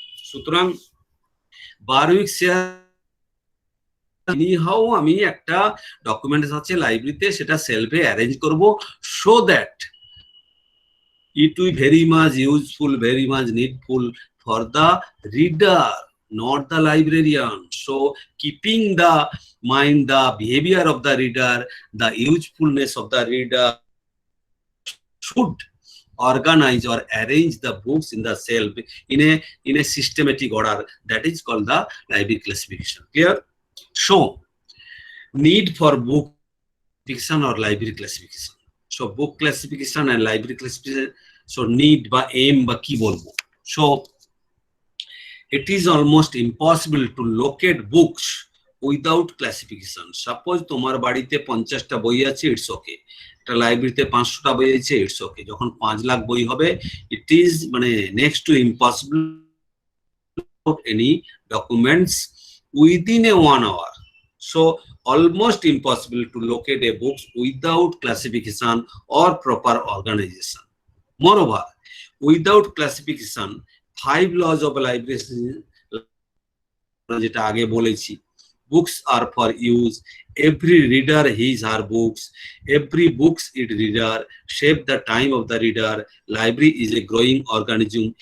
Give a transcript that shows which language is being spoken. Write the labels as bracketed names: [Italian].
[English] সুতরাং বারউইক এনিহাউ [Bangla] আমি একটা ডকুমেন্টস আছে লাইব্রেরিতে, সেটা সেলফে অ্যারেঞ্জ করব, [English] So that it will very much useful, very much needful for the reader, not the librarian. So keeping the mind the behavior of the reader, the usefulness of the reader, should organize or arrange the books in the shelf in a systematic order. That is called the library classification. Clear? So need for book classification or library classification. So book classification and library classification. So need [Bangla] বা aim বা কি বলবো? [English] So it is almost impossible to locate books without classification. [Bangla] Suppose তোমার বাড়িতে 50টা বই আছে, [English] It's okay. [Bangla] একটা লাইব্রেরিতে 500টা বই আছে, ইটস ওকে। যখন 5 লাখ বই হবে, [English] It is মানে next to impossible any documents within a 1 hour. So almost impossible to locate a book without classification or proper organization. Moreover, without classification, 5 laws of library [Bangla] যেটা আগে বলেছি, [English] books are for use, every reader his her books, every books its reader, shape the time of the reader, library is a growing organism.